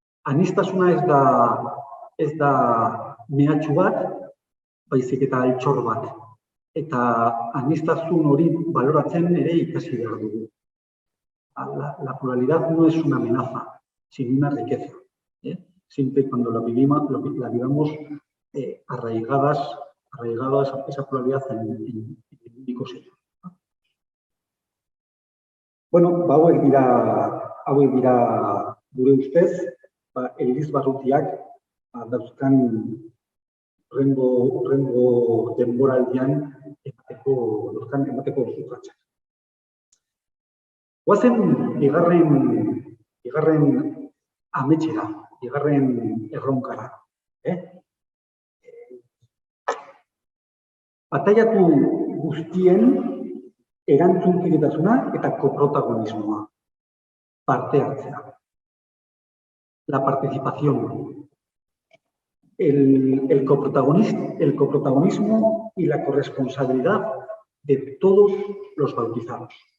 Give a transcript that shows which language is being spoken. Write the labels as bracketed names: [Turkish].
[Basque] Aniztasuna ez da mehatxu bat, baizik eta altxor bat. Eta anistasun hori baloratzen ere ikasi behar dugu. [Spanish] La pluralidad no es una amenaza, sino una riqueza. Siempre cuando la vivamos arraigadas a esa pluralidad en un único ser. [Basque] Bueno, hauek dira gure ustez, Eliz Barrutiak dauzkan hurrengo denboraldian emateko urratsak. Goazen bigarren ametsera, bigarren erronkara. Bataiatu guztien erantzunkidetasuna eta koprotagonismoa, parte hartzea. [Spanish] La participación, el coprotagonismo y la corresponsabilidad de todos los bautizados.